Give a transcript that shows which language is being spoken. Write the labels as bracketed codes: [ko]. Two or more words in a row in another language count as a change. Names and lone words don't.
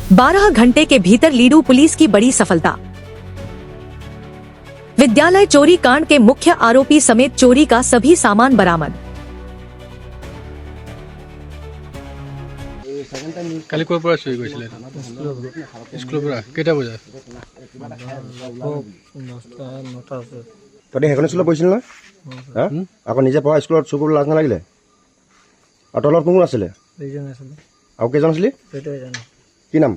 [hi] 12 घंटे के भीतर लीडू पुलिस की बड़ी सफलता। विद्यालय चोरी कांड के मुख्य आरोपी समेत चोरी का सभी सामान बरामद। [as] কালি কোৰ পৰা চুৰি কৰিছিলে স্কুলৰ পৰা কেইটা বজাত তহঁতি সেইখন স্কুলত পঢ়িছিল নহয় হা আকৌ নিজে পঢ়া স্কুলত চুৰ কৰিবলৈ লাজ নালাগিলে আৰু তলত কোন আছিলে আৰু কেইজন আছিলি কি নাম